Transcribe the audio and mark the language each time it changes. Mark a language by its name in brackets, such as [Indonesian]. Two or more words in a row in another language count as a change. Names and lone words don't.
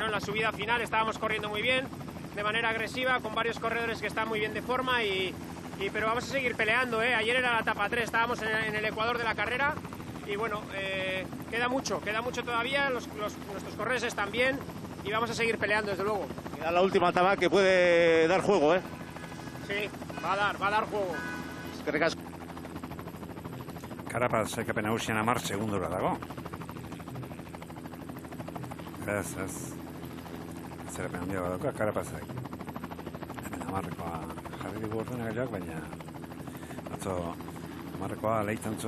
[Spanish] En la subida final estábamos corriendo muy bien, de manera agresiva, con varios corredores que están muy bien de forma, pero vamos a seguir peleando, ¿eh? Ayer era la etapa 3, estábamos en el ecuador de la carrera y bueno, queda mucho todavía, nuestros corredores están bien y vamos a seguir peleando, desde luego. Queda la última etapa que puede dar juego, ¿eh? Sí, va a dar juego. [Basque] Eskerrik asko. Carapaz sailkapen nagusian 10 segundora dago. Ez. Zerapen handia badauka, Carapazak. Hemen 10koa jarri digu ordenagailuak, baina atzo 10koa lehitzen zuen.